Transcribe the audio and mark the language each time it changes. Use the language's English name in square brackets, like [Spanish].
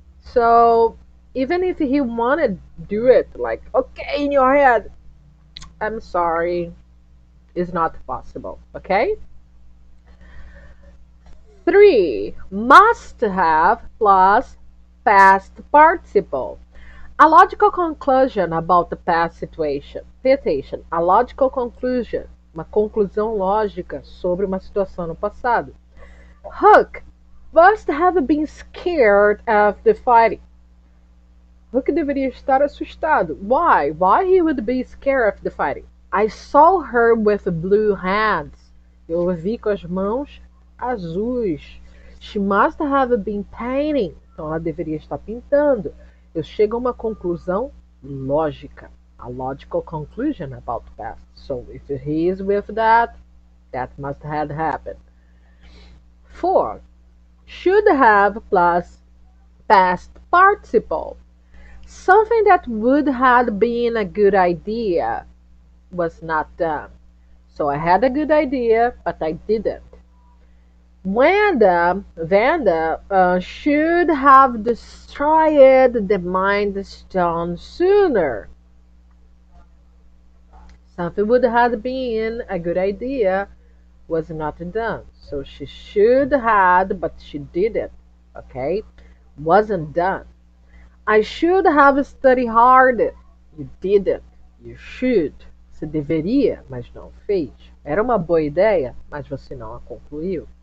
[English] So even if he wanted to do it, like, okay, in your head, I'm sorry, it's not possible, okay? 3. Must have plus past participle. A logical conclusion about the past situation. Pay attention. A logical conclusion. [Portuguese] Uma conclusão lógica sobre uma situação no passado. [English] Hook must have been scared of the fighting. [Portuguese] Hook deveria estar assustado. [English] Why? Why he would be scared of the fighting? I saw her with blue hands. [Portuguese] Eu a vi com as mãos azuis. [English] She must have been painting. [Portuguese] Então ela deveria estar pintando. Eu chego a uma conclusão lógica. [English] A logical conclusion about the past. So if he is with that, that must have happened. 4. Should have plus past participle. Something that would have been a good idea was not done. So I had a good idea, but I didn't. Vanda should have destroyed the Mind Stone sooner. Something would have been a good idea was not done. So she should have, but she didn't. Okay? Wasn't done. I should have studied harder. You didn't. You should. [Portuguese] Você deveria, mas não fez. Era uma boa ideia, mas você não a concluiu.